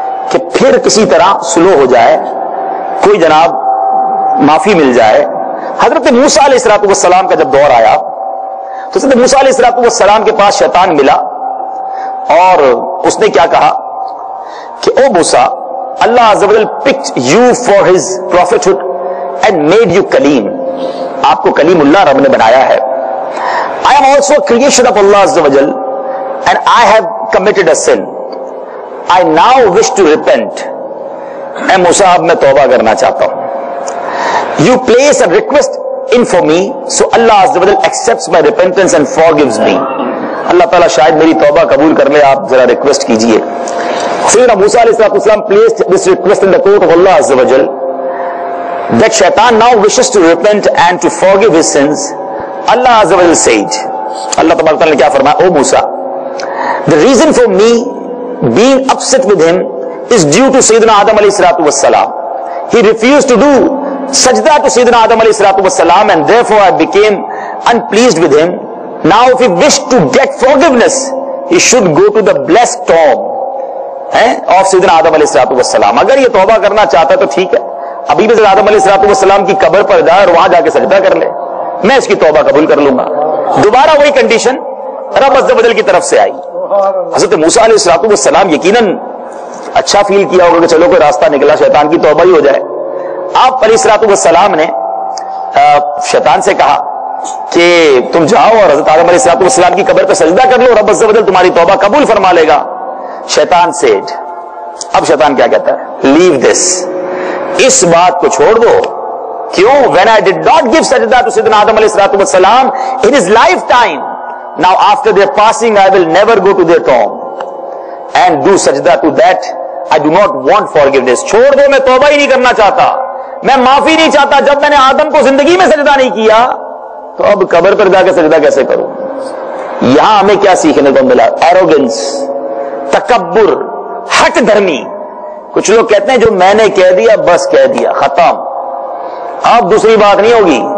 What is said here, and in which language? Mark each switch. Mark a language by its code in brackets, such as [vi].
[ur] کہ پھر کسی طرح سلو ہو جائے، کوئی جناب معافی مل جائے۔ حضرت موسیٰ علیہ السلام کا جب دور آیا تو حضرت موسیٰ علیہ السلام کے پاس شیطان ملا اور اس نے کیا کہا کہ او موسیٰ، اللہ عز و جل [en] picked you for his prophethood and made you [ur] کلیم، آپ کو کلیم اللہ رب نے بنایا ہے۔ [en] I am also a creation of Allah عز و جل and I have committed a sin. I now wish to repent. [ur] اے موسیٰ اب میں توبہ کرنا چاہتا ہوں۔ [en] You place a request in for me, so Allah عز و جل accepts my repentance and forgives me. [ur] اللہ تعالیٰ شاید میری توبہ قبول کر لے، آپ ذرا ریکویسٹ کیجئے۔ [en] سیدنا موسیٰ علیہ السلام placed this request in the court of Allah عز و جل that Shaitan now wishes to repent and to forgive his sins. Allah عز و جل said, [ur] اللہ تبارک تعالیٰ نے کیا فرمایا؟ او موسیٰ، [en] the reason for me being upset with him is due to Sayyidina Adam alayhi wassalam. He refused to do sajda to Sayyidina Adam alayhi wassalam and therefore I became unpleased with him. Now if he wished to get forgiveness, he should go to the blessed tomb of Sayyidina Adam alayhi wassalam. [ur] اگر یہ توبہ کرنا چاہتا ہے تو ٹھیک ہے، ابھی بھی Sayyidina Adam alayhi wassalam کی قبر پر جائے اور وہاں جا کے سجدہ کر لے، میں اس کی توبہ قبول کر لوں گا۔ دوبارہ وہی کنڈیشن رب عز و جل کی طرف سے آئی۔ حضرت موسیٰ علیہ السلام یقیناً اچھا فیل کیا ہوگا کہ چلو کوئی راستہ نکلا، شیطان کی توبہ ہی ہو جائے۔ آپ علیہ السلام نے شیطان سے کہا کہ تم جاؤ اور حضرت آدم علیہ السلام کی قبر پہ سجدہ کر لو، رب عز و جل تمہاری توبہ قبول فرما لے گا۔ شیطان سیڈ، اب شیطان کیا کہتا ہے؟ [en] leave this, [ur] اس بات کو چھوڑ دو. [en] کیوں؟ when I did not give sajda to Sayyidina Adam alayhi salatu wassalam in his lifetime, now after their passing I will never go to their tomb and do sajda to that. I do not want forgiveness. [ur] چھوڑ دو, میں توبہ ہی نہیں کرنا چاہتا, میں معافی نہیں چاہتا. جب میں نے آدم کو زندگی میں سجدہ نہیں کیا تو اب قبر پر جا کے سجدہ کیسے کروں؟ یہاں ہمیں کیا سیکھنے کو ملا؟ ایروگنس, تکبر, ہٹ دھرمی. کچھ لوگ کہتے ہیں جو میں نے کہہ دیا بس کہہ دیا, ختم, اب دوسری بات نہیں ہوگی.